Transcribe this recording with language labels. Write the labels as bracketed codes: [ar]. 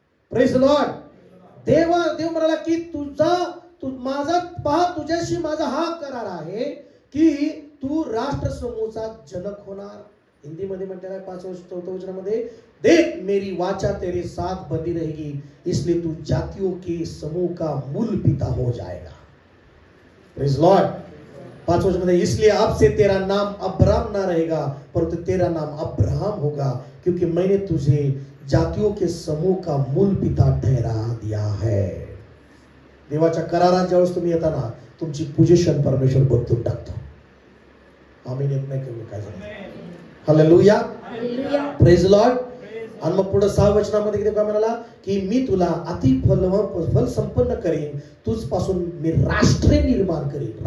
[en] Praise Lord. [mr] देव म्हणाला की माझा पहा तुझ्याशी माझा हा करार आहे की तू राष्ट्र समूहाचा जनक होणार. हिंदी मध्ये म्हटलेला आहे 4थं वचनामध्ये, [hi] देख मेरी वाचा तेरे साथ बंधी रहेगी इसलिए तू जातियों के समूह का मूल पिता हो जाएगा. [en] Praise Lord. [hi] 5वें वचन में इसलिए अब से तेरा नाम अब्राम ना रहेगा परंतु तेरा नाम अब्राहम होगा क्योंकि मैंने तुझे जातियों के समूह का मूल पिता ठहरा दिया है. [mr] देवाच्या करारात ज्यावेळेस तुम्ही येता ना, तुमची पोझिशन परमेश्वर बदलून टाकतो. आम्ही येत नाही कमी काय झालं. हालेलुया. [en] Praise Lord. [mr] आणि मग पुढे 6 वचनामध्ये किती काय म्हणाला की मी तुला अति फल संपन्न करेन, तुझ पासून मी राष्ट्रे निर्माण करेन.